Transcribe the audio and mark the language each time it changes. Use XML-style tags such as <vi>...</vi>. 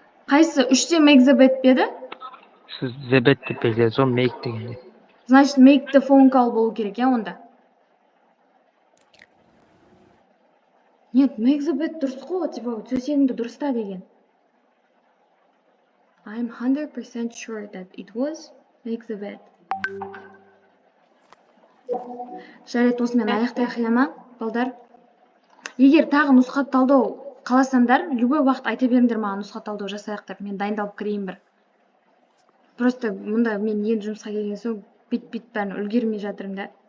<kk>Қайсы 3-те</kk> <en>make the bed</en> <kk>деді? Сіз the bed деп белгіледі, сол make деген.</kk> <ru>Значит,</ru> <kk>make the phone call болу керек, я онда.</kk> <ru>Нет,</ru> <en>make the bed</en> <kk>дұрыс қой,</kk> <ru>типа,</ru> <kk>төсегіңді дұрыста деген.</kk> <en>I'm 100% sure that it was make the bed.</en> <kk>Жарайды, осымен аяқтайық, иә ма, балдар? Егер тағы нұсқа талдау қаласаңдар,</kk> <ru>любой</ru> <kk>уақыт айта беріңдер маған нұсқа талдау жасайық деп, мен дайындалып кірейін бір. Просто мұнда мен енді жұмысқа келген соң бит бәрін үлгермей жатырмын да.</kk>